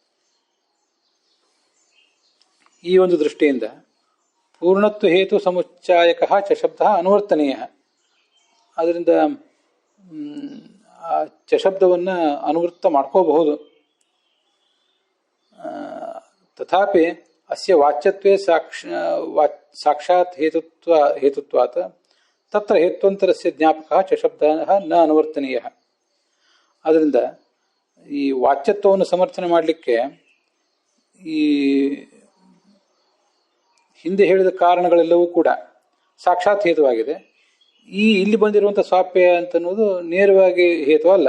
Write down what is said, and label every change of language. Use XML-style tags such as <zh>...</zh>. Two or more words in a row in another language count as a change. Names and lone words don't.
<kn>ಈ ಒಂದು ದೃಷ್ಟಿಯಿಂದ</kn> <sa>ಪೂರ್ಣತ್ವ ಹೇತು ಸಮುಚ್ಚಾಯಕ ಚಶಬ್ದ ಅನುವರ್ತನೀಯ.</sa> <kn>ಅದರಿಂದ ಆ ಚಶಬ್ದವನ್ನು ಅನುವೃತ್ತ ಮಾಡ್ಕೋಬಹುದು.</kn> <sa>ತಥಾಪಿ ಅಸ್ಯ ವಾಚ್ಯತ್ವೇ ಸಾಕ್ಷಾತ್ ಹೇತುತ್ವಾತ್ ತತ್ರ ಹೇತ್ವಂತರಸ್ಯ ಜ್ಞಾಪಕ ಚ ಶಬ್ದಃ ನ ಅನುವರ್ತನೀಯ.</sa> <kn>ಆದ್ದರಿಂದ ಈ ವಾಚ್ಯತ್ವವನ್ನು ಸಮರ್ಥನೆ ಮಾಡಲಿಕ್ಕೆ ಈ ಹಿಂದೆ ಹೇಳಿದ ಕಾರಣಗಳೆಲ್ಲವೂ ಕೂಡ ಸಾಕ್ಷಾತ್ ಹೇತುವಾಗಿದೆ. ಇಲ್ಲಿ ಬಂದಿರುವಂಥ ಸ್ವಾಪ್ಯ ಅಂತನ್ನುವುದು ನೇರವಾಗಿ ಹೇತು ಅಲ್ಲ.</kn>